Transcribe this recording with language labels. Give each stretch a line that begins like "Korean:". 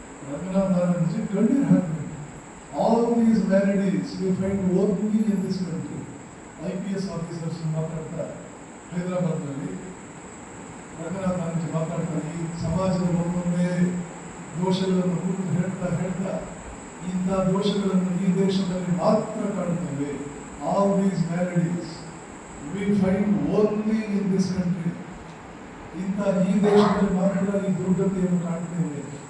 Kannada: ರಂಗನಾಥಾನಂದಜಿ ಕಣ್ಣೀರು ಹಾಕಬೇಕು.
English: All these validities we find only in this country.
Kannada: IPS officers ಮಾತಾಡ್ತಾರೆ ಹೈದರಾಬಾದ್ನಲ್ಲಿ. ರಂಗನಾಥಾನಂದಜಿ ಮಾತಾಡ್ತಾರೆ, ಈ ಸಮಾಜದ ಒಂದೊಂದೇ ದೋಷಗಳನ್ನು ಕುರಿತು ಹೇಳ್ತಾ ಇಂಥ ದೋಷಗಳನ್ನು ಈ ದೇಶದಲ್ಲಿ ಮಾತ್ರ ಕಾಣುತ್ತೇವೆ.
English: All these maladies we find only in this country.
Kannada: ಇಂಥ ಈ ದೇಶದಲ್ಲಿ ಮಾತ್ರ ಈ ದುರ್ಗತಿಯನ್ನು ಕಾಣ್ತೇವೆ.